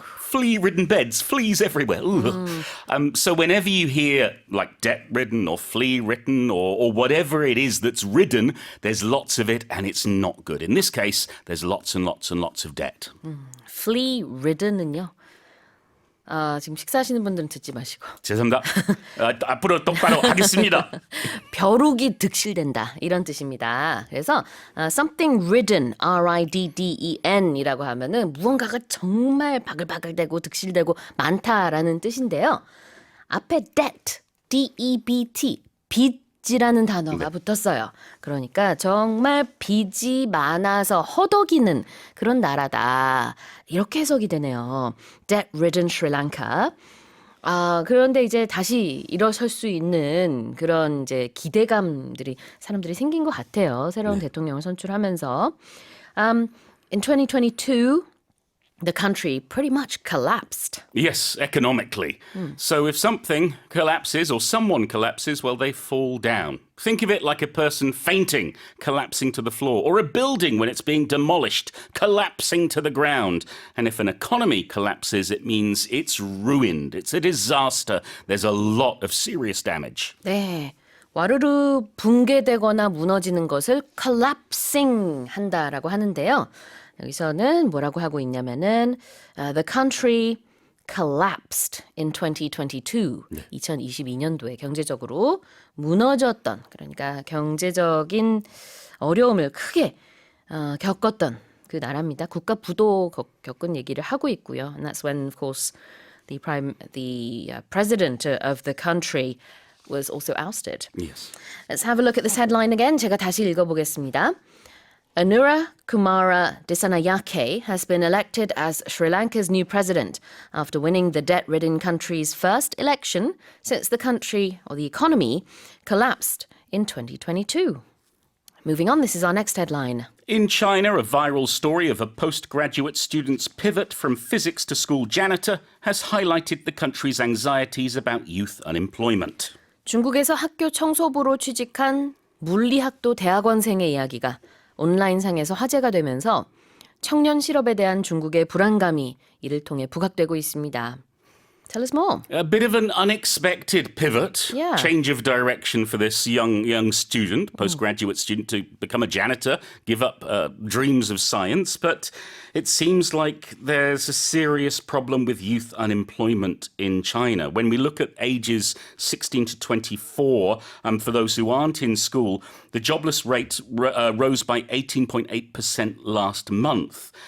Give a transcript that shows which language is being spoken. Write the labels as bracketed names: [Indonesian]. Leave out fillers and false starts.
[English] Flea-ridden beds, fleas everywhere. So whenever you hear like debt-ridden or flea-ridden or whatever it is that's ridden, there's lots of it and it's not good. In this case, there's lots and lots and lots of debt. [Korean] Flea-ridden은요. 지금 식사하시는 분들은 듣지 마시고 죄송합니다. 앞으로 똑바로 하겠습니다. 벼룩이 득실된다 이런 뜻입니다. 그래서 [English] something ridden, [Korean] R-I-D-D-E-N이라고 하면은 무언가가 정말 바글바글대고 득실되고 많다라는 뜻인데요. 앞에 debt, D-E-B-T, 빚이라는 단어가 붙었어요. 그러니까 정말 빚이 많아서 허덕이는 그런 나라다. 이렇게 해석이 되네요. [English] Debt-ridden Sri Lanka. [Korean] 그런데 이제 다시 일어설 수 있는 그런 이제 기대감들이 사람들이 생긴 것 같아요. 새로운 대통령을 선출하면서. [English] In 2022, the country pretty much collapsed. Yes, economically. So if something collapses or someone collapses, well, they fall down. Think of it like a person fainting, collapsing to the floor, or a building when it's being demolished, collapsing to the ground. And if an economy collapses, it means it's ruined. It's a disaster. There's a lot of serious damage. [Korean] 네. 와르르 붕괴되거나 무너지는 것을 collapsing 한다라고 하는데요. 여기서는 뭐라고 하고 있냐면은 [English] the country collapsed in 2022. [Korean] 2022년도에 경제적으로 무너졌던 그러니까 경제적인 어려움을 크게 겪었던 그 나라입니다. 국가 부도 겪은 얘기를 하고 있고요. [English] And that's when, of course, the president of the country was also ousted. Yes. Let's have a look at this headline again. [Korean] 제가 다시 읽어보겠습니다. [English] Anura Kumara Dissanayake has been elected as Sri Lanka's new president after winning the debt-ridden country's first election since the country, or the economy, collapsed in 2022. Moving on, this is our next headline. In China, a viral story of a postgraduate student's pivot from physics to school janitor has highlighted the country's anxieties about youth unemployment. [Korean] 중국에서 학교 청소부로 취직한 물리학도 대학원생의 이야기가 온라인상에서 화제가 되면서 청년 실업에 대한 중국의 불안감이 이를 통해 부각되고 있습니다. [English] Tell us more. A bit of an unexpected pivot, Yeah. change of direction for this young student, postgraduate student, to become a janitor, give up dreams of science. But it seems like there's a serious problem with youth unemployment in China. When we look at ages 16 to 24, for those who aren't in school, the jobless rate rose by 18.8% last month.